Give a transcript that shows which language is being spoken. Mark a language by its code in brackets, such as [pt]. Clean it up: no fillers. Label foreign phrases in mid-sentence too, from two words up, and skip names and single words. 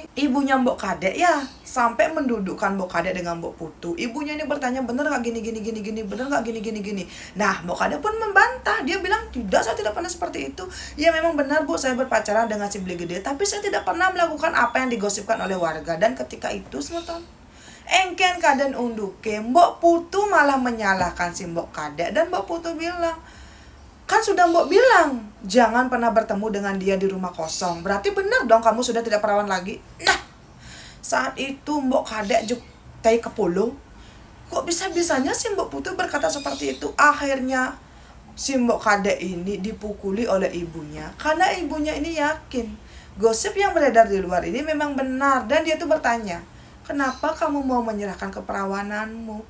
[id] Ibunya Mbok Kadek ya sampai mendudukkan Mbok Kadek dengan Mbok Putu. Ibunya ini bertanya, bener gak gini gini gini gini, bener gak gini gini gini. Nah, Mbok Kadek pun membantah. Dia bilang, tidak, saya tidak pernah seperti itu. Ya memang benar Bu, saya berpacaran dengan si Beli Gede, tapi saya tidak pernah melakukan apa yang digosipkan oleh warga. Dan ketika itu semeton, [ban] engken kaden unduke, [id] Mbok Putu malah menyalahkan si Mbok Kadek. Dan Mbok Putu bilang, kan sudah Mbok bilang jangan pernah bertemu dengan dia di rumah kosong, berarti benar dong kamu sudah tidak perawan lagi. Nah, saat itu Mbok Kadek [ban] juk tai kepolo. [id] Kok bisa-bisanya si Mbok Putu berkata seperti itu? Akhirnya si Mbok Kadek ini dipukuli oleh ibunya, karena ibunya ini yakin gosip yang beredar di luar ini memang benar. Dan dia tuh bertanya, kenapa kamu mau menyerahkan keperawananmu?